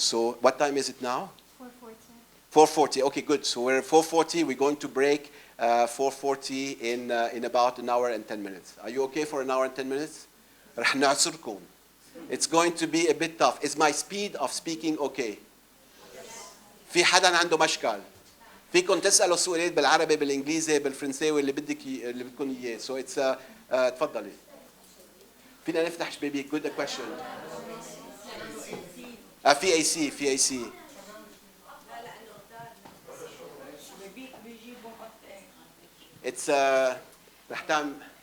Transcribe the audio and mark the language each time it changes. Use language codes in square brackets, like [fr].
[en] So what time is it now? 4:40. 4:40, okay, good. So we're at 4:40. We're going to break 4:40 in about an hour and 10 minutes. Are you okay for an hour and 10 minutes? [ar] رح نعصركم. [en] It's going to be a bit tough. Is my speed of speaking okay? [ar] في حدا عنده مشكل؟ فيكم تسألوا سؤالات بالعربي بالإنجليزي بالفرنساوي اللي بدكم إياه. [en] So it's [ar] تفضلي. فينا نفتح شبابيك. [en] Good question. [ar] في AC. [en] It's [ar] رح تعمل.